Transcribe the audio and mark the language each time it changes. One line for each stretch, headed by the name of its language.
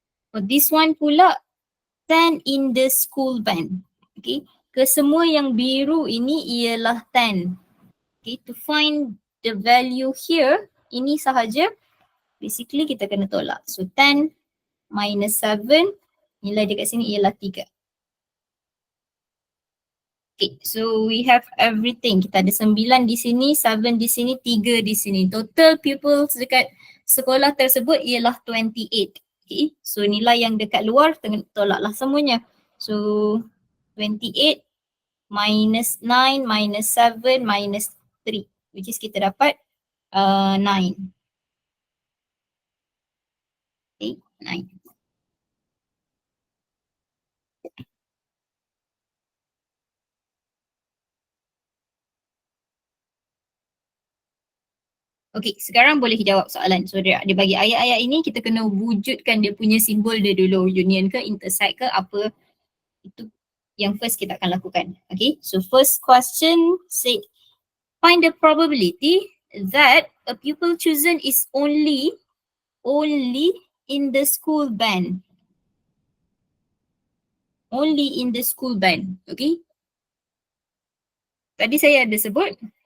English: For this one pula, 10 in the school band.
Malay: Okay, kesemua yang biru ini ialah 10.
English: Okay, to find the value here,
Malay: ini sahaja. Basically kita kena tolak. So 10 minus 7, nilai dekat sini ialah 3.
English: Okay, so we have everything.
Malay: Kita ada 9 di sini, 7 di sini, 3 di sini. Total pupils dekat sekolah tersebut ialah 28. Okay, so nilai yang dekat luar tolaklah semuanya. So 28 minus 9 minus 7 minus 3, which is kita dapat 9.
English: Okay, 9.
Malay: Okay, sekarang boleh jawab soalan. So dia bagi ayat-ayat ini, kita kena wujudkan dia punya simbol dia dulu. Union ke, intersect ke, apa. Itu yang first kita akan lakukan.
English: Okay, so first question say, find the probability that a pupil chosen is only in the school band. Only in the school band. Okay.
Malay: Tadi saya ada sebut.